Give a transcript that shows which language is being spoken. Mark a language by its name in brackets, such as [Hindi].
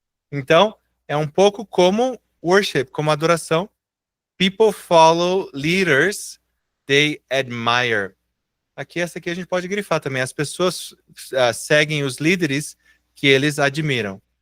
[Portuguese] Então, é um pouco como worship, como adoração. [English] People follow leaders they admire. [Portuguese] Aqui, essa aqui a gente pode grifar também. As pessoas seguem os líderes que eles admiram.